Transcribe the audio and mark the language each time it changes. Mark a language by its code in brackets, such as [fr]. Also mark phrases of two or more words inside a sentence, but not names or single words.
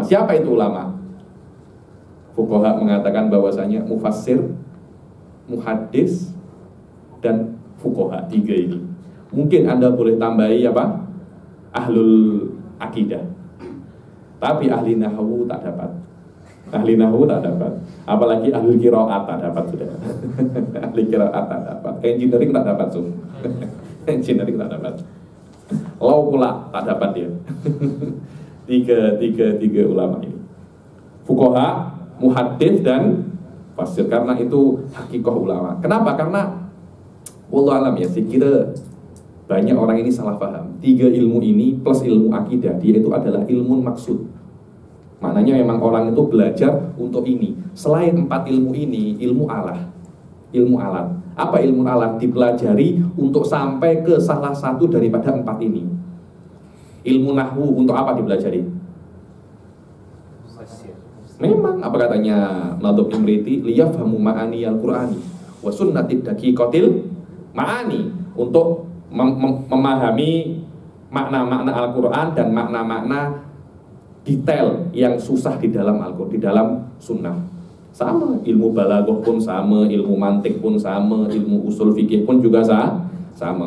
[ms] Siapa itu ulama? Fuqaha mengatakan bahwasanya mufassir, muhaddis, dan fuqaha, tiga ini. Mungkin Anda boleh tambahi apa? Ahlul akidah. Tapi ahli nahwu tak dapat. Ahli nahwu tak dapat. Apalagi ahli qiraat tak dapat sudah. Ahli qiraat tak dapat. Engineering tak dapat sudah. Engineering tak dapat. Law pula tak dapat dia. tiga ulama ini. Fuqaha, muhaddits dan fasir. Karena itu hakikah ulama. Kenapa? Karena [ar] والله أعلم [ms] ya, saya kira banyak orang ini salah paham. Tiga ilmu ini plus ilmu akidah, dia itu adalah ilmu maksud. Maknanya memang orang itu belajar untuk ini. Selain empat ilmu ini, ilmu alat. Ilmu alat. Apa ilmu alat? Dipelajari untuk sampai ke salah satu daripada empat ini. Ilmu nahwu untuk apa dipelajari? Memang apa katanya Nadhum Imriti, [ar] ليفهموا معاني القرآن والسنة الدقيقة المعاني, [ms] untuk memahami makna-makna Al-Qur'an dan makna-makna detail yang susah di dalam Al-Qur'an, di dalam sunnah. Sama, ilmu balaghah pun sama, ilmu mantik pun sama, ilmu usul fikih pun juga sama.